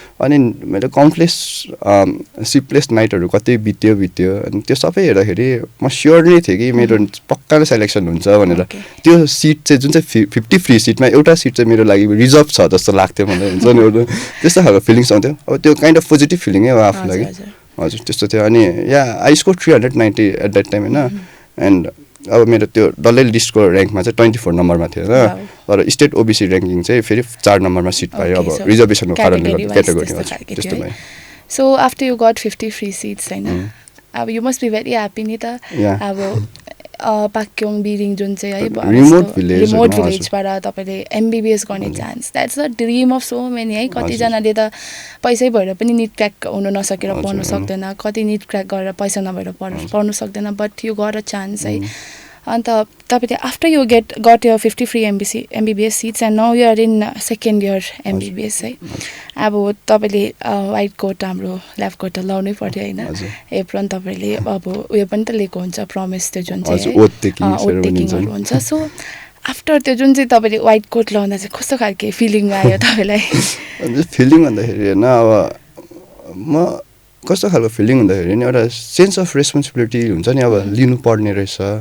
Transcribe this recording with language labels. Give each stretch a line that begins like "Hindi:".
Nepali: अनि मैले countless sleepless नाइटहरू कति बित्यो अनि त्यो सबै हेर्दाखेरि म स्योर नै थिएँ कि मेरो पक्का नै सेलेक्सन हुन्छ भनेर। त्यो सिट चाहिँ जुन चाहिँ 50 फ्री सिटमा एउटा सिट चाहिँ मेरो लागि रिजर्भ छ जस्तो लाग्थ्यो मलाई, हुन्छ नि एउटा त्यस्तो खालको फिलिङ्स आउँथ्यो। अब त्यो काइन्ड अफ पोजिटिभ फिलिङै हो आफू लागि। हजुर, त्यस्तो थियो।
English: अनि I score 390 at that time होइन।
Nepali: एन्ड अब मेरो त्यो डल्लै लिस्टको ऱ्याङ्कमा चाहिँ 24 नम्बरमा थियो होइन, तर स्टेट ओबिसी ऱ्याङ्किङ चाहिँ फेरि 4 नम्बरमा सिट पायो, अब रिजर्भेसनको कारणले गर्दा क्याटेगोरी त्यस्तो भयो।
English: So after you got 50 free seats होइन, अब you must be very happy नि त।
Nepali: अब पाक्योङ बिरिङ जुन चाहिँ है रिमोट भिलेजबाट तपाईँले एमबिबिएस गर्ने chance,
English: that's the dream of so many
Nepali: है। कतिजनाले त पैसै भएर पनि निट क्र्याक हुन नसकेर पढ्नु सक्दैन, कति निट क्र्याक गरेर पैसा नभएर पढ्नु सक्दैन,
English: but you got a chance
Nepali: है।
English: अन्त तपाईँले after you got यो 50 free MBBS seats and now you are in second year MBBS है।
Nepali: अब तपाईँले वाइट कोट हाम्रो ल्याब कोट त लाउनै पऱ्यो होइन, एप्रोन तपाईँले अब उयो पनि त लिएको हुन्छ, प्रमिस त्यो जुन चाहिँ ओथ टेकिङहरू हुन्छ। सो आफ्टर त्यो जुन चाहिँ तपाईँले वाइट कोट लाउँदा चाहिँ कस्तो खालके फिलिङ आयो तपाईँलाई? फिलिङ भन्दाखेरि होइन, अब म कस्तो खालको फिलिङ भन्दाखेरि नि एउटा सेन्स अफ रेस्पोन्सिबिलिटी हुन्छ नि, अब लिनुपर्ने रहेछ।